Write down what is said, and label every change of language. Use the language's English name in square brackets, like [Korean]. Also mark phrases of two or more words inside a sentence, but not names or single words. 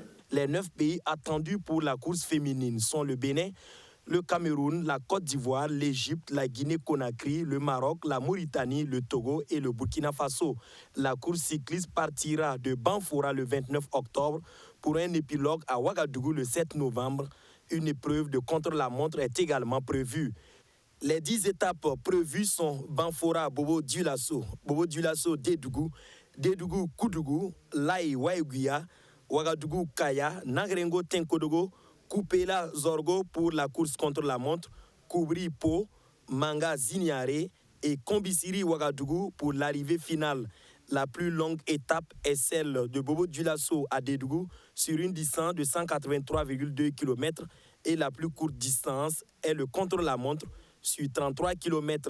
[French] Les 9 pays attendus pour la course féminine sont le Bénin, le Cameroun, la Côte d'Ivoire, l'Égypte, la Guinée-Conakry, le Maroc, la Mauritanie, le Togo et le Burkina Faso. La course cycliste partira de Banfora le 29 octobre pour un épilogue à Ouagadougou le 7 novembre. Une épreuve de contre-la-montre est également prévue. Les 10 étapes prévues sont Banfora, Bobo-Dioulasso, Bobo-Dioulasso, Dédougou, Dédougou-Koudougou, Laï-Waïguia, Ouagadougou-Kaya, Nagrengo-Tinkodogo, Koupela Zorgo pour la course contre la montre, Koubri-Po, Manga-Ziniare et Kombisiri Ouagadougou pour l'arrivée finale. La plus longue étape est celle de Bobo-Dioulasso à Dédougou sur une distance de 183,2 km et la plus courte distance est le contre-la-montre sur 33 km.